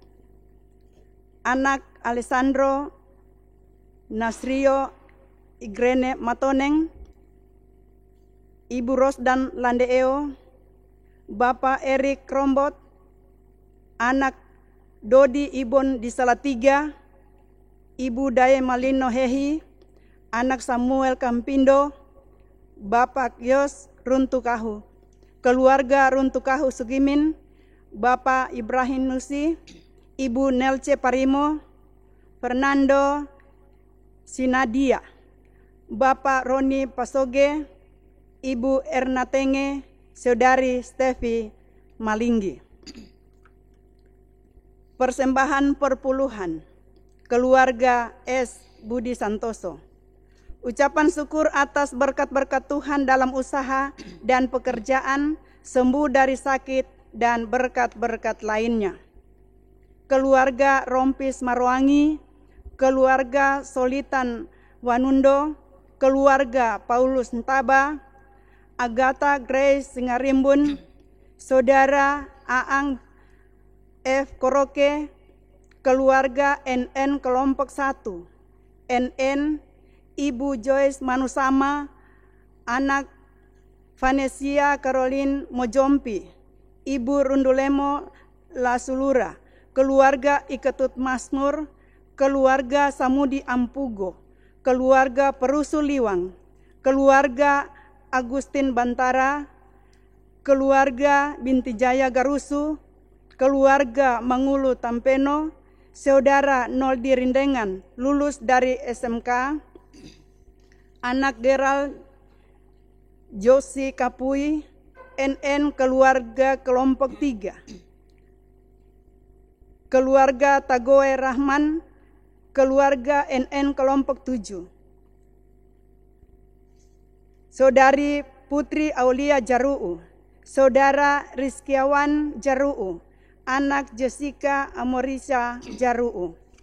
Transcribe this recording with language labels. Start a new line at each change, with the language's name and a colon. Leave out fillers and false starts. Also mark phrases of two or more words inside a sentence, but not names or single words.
Indonesian: anak Alessandro Nasrio Igrene Matoneng, Ibu Rosdan Landeo, Bapak Erik Krombot, anak Dodi Ibon di Salatiga, Ibu Daye Malino Hehi, anak Samuel Kampindo, Bapak Yos Runtukahu, keluarga Runtukahu Sugimin, Bapak Ibrahim Nusi, Ibu Nelce Parimo, Fernando Sinadia, Bapak Roni Pasoge, Ibu Erna Tenge, Saudari Stevi Malinggi. Persembahan perpuluhan keluarga S. Budi Santoso. Ucapan syukur atas berkat-berkat Tuhan dalam usaha dan pekerjaan, sembuh dari sakit dan berkat-berkat lainnya. Keluarga Rompis Marwangi, keluarga Solitan Wanundo, keluarga Paulus Ntaba, Agatha Grace Singarimbun, Saudara Aang F. Koroke, keluarga NN Kelompok 1, NN, Ibu Joyce Manusama, anak Vanesia Caroline Mojompi, Ibu Rundulemo Lasulura, keluarga Iketut Masnur, keluarga Samudi Ampugo, keluarga Perusu Liwang, keluarga Agustin Bantara, keluarga Binti Jaya Garusu, keluarga Mangulu Tampeno, Saudara Noldi Rindengan, lulus dari SMK, anak Gerald Josi Kapui, NN keluarga Kelompok 3, keluarga Tagoe Rahman, keluarga NN Kelompok 7, Saudari Putri Aulia Jaruu, Saudara Rizkiawan Jaruu, anak Jessica Amorisa Jaruu.